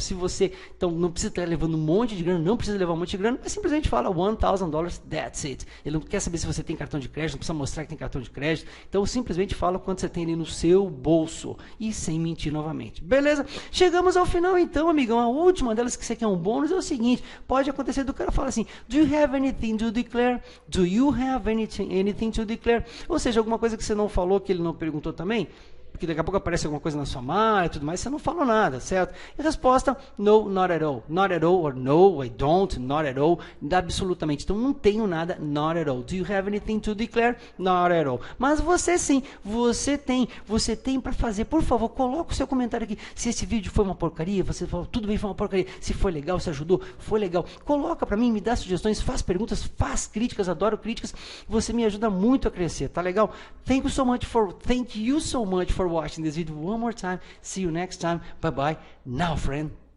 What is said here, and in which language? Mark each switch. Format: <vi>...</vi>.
<pt>Se você, então, não precisa estar levando um monte de grana, não precisa levar um monte de grana, mas simplesmente fala $1,000,</pt> <en>that's it.</en> <pt>Ele não quer saber se você tem cartão de crédito, não precisa mostrar que tem cartão de crédito, então simplesmente fala quanto você tem ali no seu bolso, e sem mentir novamente, beleza? Chegamos ao final então, amigão, a última delas que você quer um bônus é o seguinte, pode acontecer do cara falar assim,</pt> <en>do you have anything to declare? Do you have anything to declare?</en> <pt>Ou seja, alguma coisa que você não falou, que ele não perguntou também, porque daqui a pouco aparece alguma coisa na sua mala e tudo mais, você não falou nada, certo? E a resposta,</pt> <en>no, not at all. Not at all, or no, I don't, not at all.</en> <pt>Absolutamente. Então, não tenho nada,</pt> <en>not at all. Do you have anything to declare? Not at all.</en> <pt>Mas você sim, você tem para fazer. Por favor, coloca o seu comentário aqui. Se esse vídeo foi uma porcaria, você falou, tudo bem, foi uma porcaria. Se foi legal, se ajudou, foi legal. Coloca para mim, me dá sugestões, faz perguntas, faz críticas, adoro críticas. Você me ajuda muito a crescer, tá legal?</pt> <en>Thank you so much for watching this video one more time. See you next time. Bye bye. Now, friend.</en>